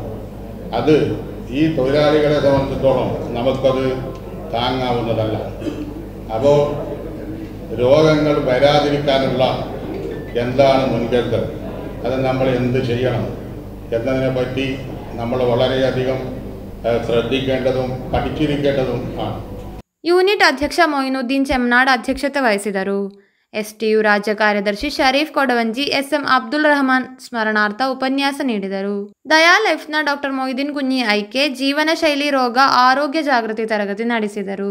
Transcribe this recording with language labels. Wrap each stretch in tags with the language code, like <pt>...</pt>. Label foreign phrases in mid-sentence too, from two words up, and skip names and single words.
<ml>അത് ഈ തൊഴിലാളികളെ സംബന്ധിച്ചിടത്തോളം നമുക്കത് താങ്ങാവുന്നതല്ല. അപ്പോൾ രോഗങ്ങൾ വരാതിരിക്കാനുള്ള എന്താണ് മുൻകരുതൽ, അത് നമ്മൾ എന്ത് ചെയ്യണം എന്നതിനെപ്പറ്റി നമ്മൾ വളരെയധികം ശ്രദ്ധിക്കേണ്ടതും പഠിച്ചിരിക്കേണ്ടതും ആണ്.</ml> <kn>ಯೂನಿಟ್ ಅಧ್ಯಕ್ಷ ಮೊಯಿನುದ್ದೀನ್ ಚೆಮ್ನಾಡ್ ಅಧ್ಯಕ್ಷತೆ ವಹಿಸಿದರು. ಎಸ್ಟಿಯು ರಾಜ್ಯ ಕಾರ್ಯದರ್ಶಿ ಶರೀಫ್ ಕೊಡವಂಜಿ ಎಸ್.ಎಂ. ಅಬ್ದುಲ್ ರಹಮಾನ್ ಸ್ಮರಣಾರ್ಥ ಉಪನ್ಯಾಸ ನೀಡಿದರು. ದಯಾ ಲೈಫ್ನ ಡಾಕ್ಟರ್ ಮೊಯ್ದೀನ್ ಕುഞ്ഞി ಐಕೆ ಜೀವನ ಶೈಲಿ ರೋಗ ಆರೋಗ್ಯ ಜಾಗೃತಿ ತರಗತಿ ನಡೆಸಿದರು.</kn>